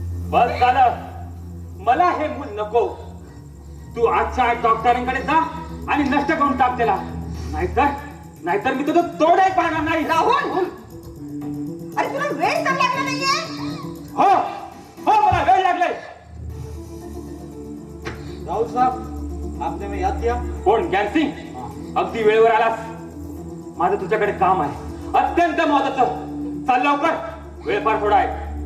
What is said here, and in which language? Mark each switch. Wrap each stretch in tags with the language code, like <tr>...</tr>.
<mr>बस झालं, मला हे मूल नको. तू आजच्या आज डॉक्टरांकडे जा आणि नष्ट करून टाक त्याला, नाहीतर मी तुझं तोंडही पाहणार नाही. राहुल, अरे तुला वेळ तर लागला नाहीये? हो, मला वेळ लागले.</mr> <hi>राहुल साहब, आपने में याद किया?</hi> <mr>कोण? गॅन्सिंग? अगदी वेळेवर आलास. माझं तुझ्याकडे काम आहे, अत्यंत महत्वाचं. चाल लवकर, वेळ फार थोडा आहे.</mr>